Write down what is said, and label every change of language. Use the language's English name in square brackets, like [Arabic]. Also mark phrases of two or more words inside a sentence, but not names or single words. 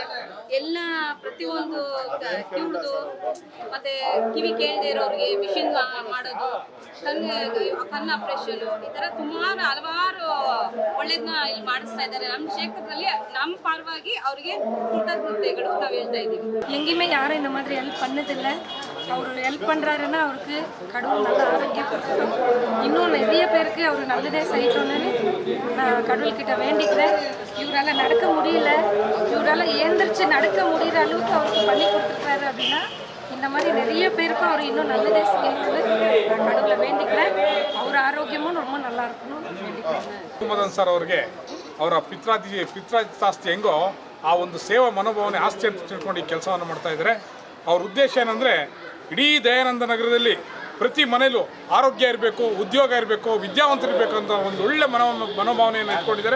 [Kannada] ಎಲ್ಲ ಪ್ರತಿಯೊಂದು ಕಿವುಡ್ದು ಮತ್ತೆ ಕಿವಿ ಕೇಳದೆ ಇರೋರಿಗೆ ಮಿಷಿನ್ ಮಾಡೋದು, ಕಣ್ಣು ಆಪರೇಷನ್, ಈ ಥರ ಸುಮಾರು ಹಲವಾರು ಒಳ್ಳೇದನ್ನ ಇಲ್ಲಿ ಮಾಡಿಸ್ತಾ ಇದ್ದಾರೆ. ನಮ್ಮ ಕ್ಷೇತ್ರದಲ್ಲಿ ನಮ್ಮ ಪರವಾಗಿ ಅವರಿಗೆ ಕೃತಜ್ಞತೆಗಳು ನಾವು ಹೇಳ್ತಾ இದ್ದೀವಿ. [Tamil] எங்கேயுமே யாரும் இந்த மாதிரி ஹெல்ப் பண்ணதில்லை. அவர் ஹெல்ப் பண்ணுறாருன்னா அவருக்கு கடவுள் நல்ல ஆரோக்கியம் கொடுக்கணும். இன்னும் நிறைய பேருக்கு அவர் நல்லதே செய்யணும்னு நான் கடவுள்கிட்ட வேண்டிக்கிறேன். இவரால் நடக்க முடியல, இவரால் ஏந்திரிச்சு நடக்க முடிகிற அளவுக்கு அவருக்கு பண்ணி கொடுத்துருக்காரு அப்படின்னா இந்த மாதிரி நிறைய பேருக்கும் அவர் இன்னும் நல்லதே செய்யணும்னு நான் கடவுளை வேண்டிக்கிறேன். அவர் ஆரோக்கியமும் ரொம்ப நல்லா இருக்கணும்னு வேண்டிக்கிறேன். [Kannada] ಮದನ್ ಸರ್ ಅವ್ರಿಗೆ ಅವರ ಪಿತ್ರಾಸ್ತಿ ಹೆಂಗೋ ಆ ಒಂದು ಸೇವಾ ಮನೋಭಾವನೆ ಆಸ್ತಿ ಅಂತ ತಿಳ್ಕೊಂಡು ಈ ಕೆಲಸವನ್ನು ಮಾಡ್ತಾ ಇದ್ದಾರೆ. ಅವ್ರ ಉದ್ದೇಶ ಏನಂದರೆ ಇಡೀ ದಯಾನಂದ ನಗರದಲ್ಲಿ ಪ್ರತಿ ಮನೆಯಲ್ಲೂ ಆರೋಗ್ಯ ಇರಬೇಕು, ಉದ್ಯೋಗ ಇರಬೇಕು, ವಿದ್ಯಾವಂತರಿರಬೇಕು ಅಂತ ಒಂದು ಒಳ್ಳೆ ಮನೋಭಾವನೆಯನ್ನು ಇಟ್ಕೊಂಡಿದ್ದಾರೆ.